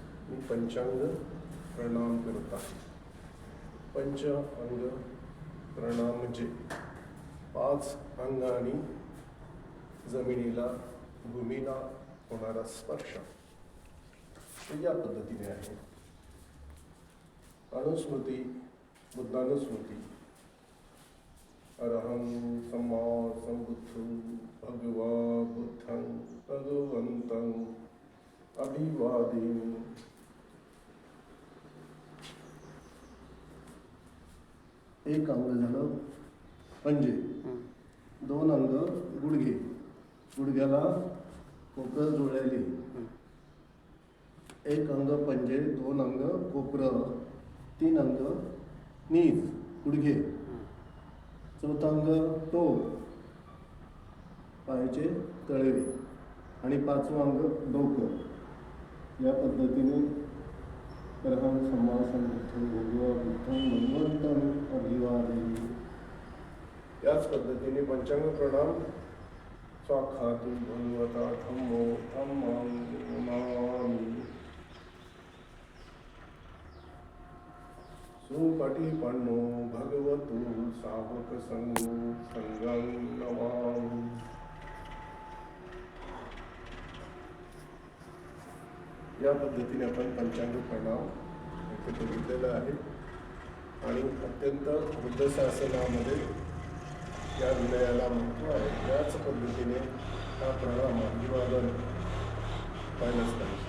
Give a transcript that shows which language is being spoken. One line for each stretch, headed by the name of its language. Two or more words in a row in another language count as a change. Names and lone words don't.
Marathi: मी पंचांग प्रणाम करत आहे. पंच अंग प्रणाम म्हणजे 5 अंगांनी जमिनीला भूमीला होणारा स्पर्श या पद्धतीने आहे. अनुस्मृती, बुद्धानुस्मृती.
Pali: अरहं सम्मा संबुद्धं भगवा बुद्धं भगवन्तं अभिवादेमि.
Marathi: एक अंग झालं पंजे, 2 अंग गुडघे, गुडघ्याला कोपरं जुळलेली. एक अंग पंजे, 2 अंग कोपरं, 3 अंग नीज गुडघे, 4थं अंग टोक पायाचे तळवे आणि 5वं अंग डोकं. या पद्धतीने
Pali: अरहं सम्मा संबुद्धं भगवा बुद्धं भगवन्तं अभिवादेमि.
Marathi: याच पद्धतीने पंचांग प्रणाम.
Pali: स्वाखातु भगवता धम्मो धम्मं नमामि. सुपटिपन्नो भगवतो सावक संगो संगं नमामि.
Marathi: या पद्धतीने आपण पंचांग प्रणाम इथे बघितलेलं आहे आणि अत्यंत बुद्ध शासनामध्ये या विनयाला महत्त्व आहे. याच पद्धतीने हा प्रणाम अभिवादन पाहिलंच पाहिजे.